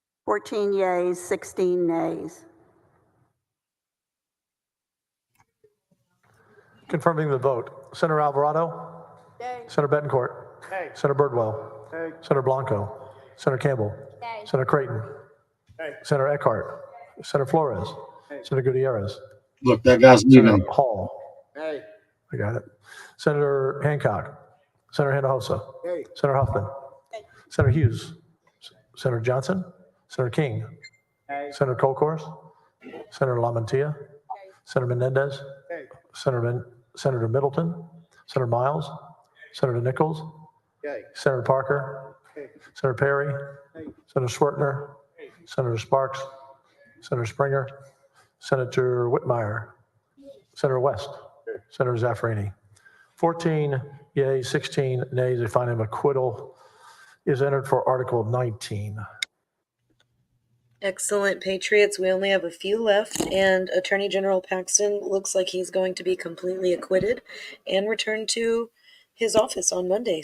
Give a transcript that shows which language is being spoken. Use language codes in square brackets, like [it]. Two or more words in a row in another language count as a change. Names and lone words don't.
[en] 14 yeas, 16 nays. Confirming the vote. Senator Alvarado? Yay. Senator Betancourt? Hey. Senator Birdwell? Hey. Senator Blanco? Senator Campbell? Yay. Senator Creighton? Hey. Senator Eckhart? Senator Flores? Hey. Senator Gutierrez? Look, that guy's Senator leaving. Hall? Hey. I got it. Senator Hancock? Senator Hinojosa? Hey. Senator Huffman? Senator Hughes? Senator Johnson? Senator King? Hey. Senator Colcourse? Senator LaMantia? Senator Menendez? Hey. Senator Middleton? Senator Miles? Senator Nichols? Hey. Senator Parker? Hey. Senator Perry? Hey. Senator Swertner? Senator Sparks? Senator Springer? Senator Whitmire? Senator West? Senator Zaffarini? 14 yeas, 16 nays. I find him acquittal is entered for Article 19. Excellent, Patriots. We only have a few left, and Attorney General Paxton looks like he's going to be completely acquitted and return to his office on Monday.